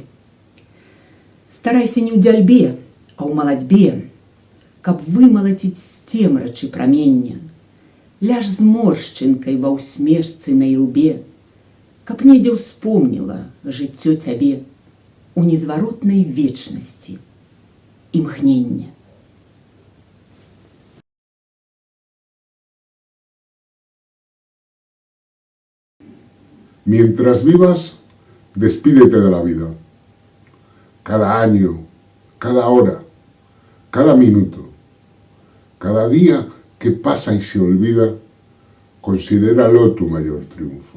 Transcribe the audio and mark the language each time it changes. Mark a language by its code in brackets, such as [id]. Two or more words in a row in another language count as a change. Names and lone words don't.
[be] Старайся не ў дзяльбе, а ў малацьбе, каб вымалаціць з цемрачы прамення. Ляж з моршчынкай ва ўсмешцы на ілбе, каб недзе ўспомніла жыццё цябе у незваротнай вечнасці імгнення. [es] Mientras vivas, despídete de la vida. Cada año, cada hora, cada minuto, cada día que pasa y se olvida, considéralo tu mayor triunfo.